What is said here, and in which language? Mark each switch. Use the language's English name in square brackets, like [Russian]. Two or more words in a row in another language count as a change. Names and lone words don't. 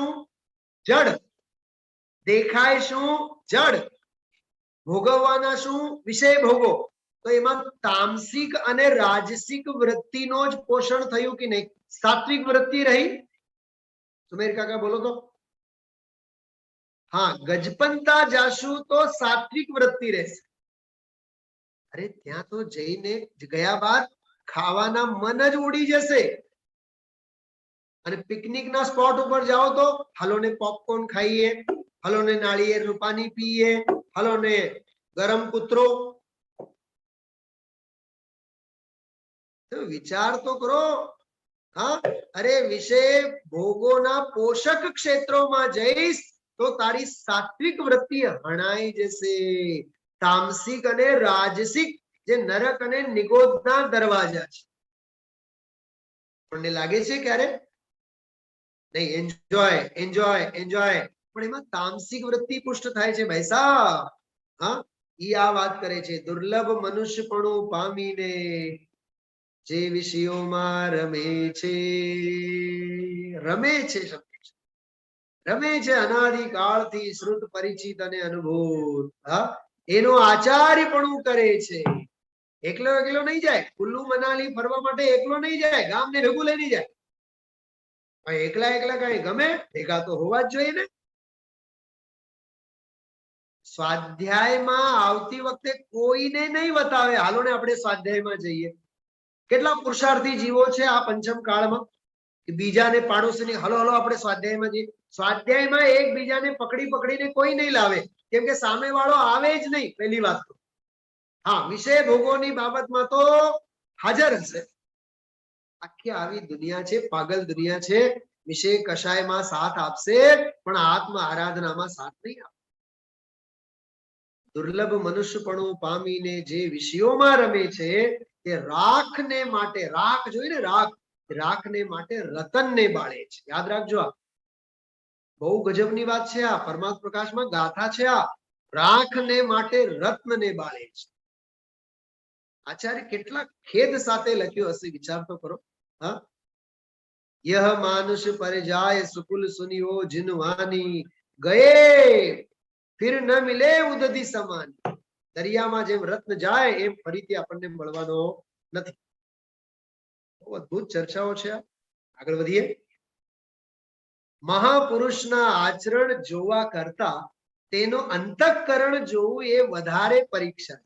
[Gujarati] જડ। દેખાય શું? જડ। ભોગવવાના શું? વિષય ભોગો। તો એમાં તામસિક અને રાજસિક વૃત્તિનો જ પોષણ થયું કે નહીં? સાત્વિક વૃત્તિ રહી? સુમેર કાકા બોલો તો। હાઁ, ગજપંતા જાશુ તો સાત્વિક વૃત્તિ રહેશે। अरे ત્યાં તો જઈને ગયા બાદ ખાવાના મન જ ઉડી જશે। અને પિકનિક ના સ્પોટ ઉપર જાઓ તો હાલો ને પોપકોર્ન ખાઈએ, હાલો ને નાળિયેરનું પાણી પીએ, હાલો ને ગરમ કૂતરો। તો વિચાર તો કરો। હાઁ, અરે વિષય ભોગોના પોષક ક્ષેત્રો મેં જઈસ તો તારી સાત્વિક વૃત્તિ હણાઈ જૈસે। તામસિક અને રાજસિક જે નરક અને નિગોદના દરવાજા છે, આપને લાગે છે ક્યારે? નહીં, [English] enjoy enjoy enjoy, [Gujarati] પણ એમાં તામસિક વૃત્તિ પુષ્ટ થાય છે ભાઈ સાહેબ। હાઁ, ઈ આ વાત કરે છે। દુર્લભ મનુષ્યપણું પામીને જે વિષયોમાં રમે છે, રમે છે શબ્દ રમે છે અનાદિ કાળથી શ્રુત પરિચિત અને અનુભૂત। હાઁ, એનો આચાર્યપણું કરે છે। એકલો એકલો નહીં જાય, કુલ્લુ મનાલી ફરવા માટે એકલો નહીં જાય, ગામ ને ભેગું લઈને જાય। એકલા એકલા કંઈ ગમે, ભેગા તો હોવા જ જોઈએ ને। સ્વાધ્યાયમાં આવતી વખતે કોઈને નહીં બતાવે હાલો ને આપણે સ્વાધ્યાયમાં જઈએ। કેટલા પુરુષાર્થી જીવો છે આ પંચમ કાળમાં કે બીજાને પાડોશીને હલો હલો આપણે સ્વાધ્યાયમાં જઈએ। સ્વાધ્યાયમાં એકબીજાને પકડી પકડીને કોઈ નહીં લાવે, કેમ કે સામેવાળો આવે જ નહીં પહેલી વાત તો। હા, વિષય ભોગોની બાબતમાં તો હાજર હશે। આખી આવી દુનિયા છે, પાગલ દુનિયા છે। વિષય કશાયમાં સાથ આપશે પણ આત્મ આરાધનામાં સાથ નહીં આપે। દુર્લભ મનુષ્યપણું પામીને જે વિષયોમાં રમે છે તે રાખને માટે, રાખ જોઈએ ને, રાખ, રાખને માટે રતનને બાળે છે। યાદ રાખજો, આ બહુ ગજબની વાત છે। આ પરમાત્મા પ્રકાશમાં ગાથા છે. આ રાખને માટે રત્નને બાળે છે। आचार्य કેટલા ખેદ સાથે લખ્યો હશે, વિચાર તો કરો। હા, [Hindi] यह मानुष पर जाय सुकुल सुनियो जिनवानी गए फिर न मिले उदधि समान। [Gujarati] दरियाમાં જેમ રત્ન જાય એમ ફરીથી આપણને મળવાનો નથી। બહુ અદ્ભુત ચર્ચાઓ છે। આગળ વધીએ। મહાપુરુષના આચરણ જોવા કરતા તેનો અંતઃકરણ જોવું એ વધારે પરીક્ષા છે।